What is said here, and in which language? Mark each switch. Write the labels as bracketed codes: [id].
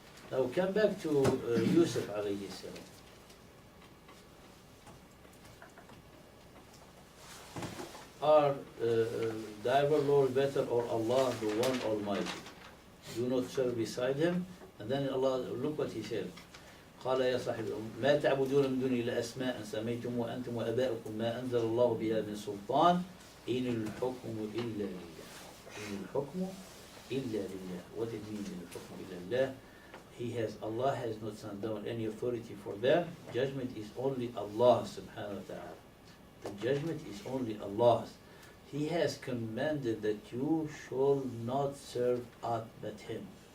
[en] Now come back to Yusuf alayhi salam. Are thy Lord better or Allah, the one Almighty? Do not serve beside Him. And then Allah, look what He said. [ar] قال يا صاحب ما تعبدون من دون إلا أسماء سميتم أنتم وآباؤكم ما أنزل الله بها من سلطان إن الحكم إلا لله. إن الحكم إلا لله. [en] What it means in [ar] الحكم إلا لله? [en] Allah has not sent down any authority for that. Judgment is only Allah subhanahu wa ta'ala. The judgment is only Allah's. He has commanded that you shall not serve aught but Him.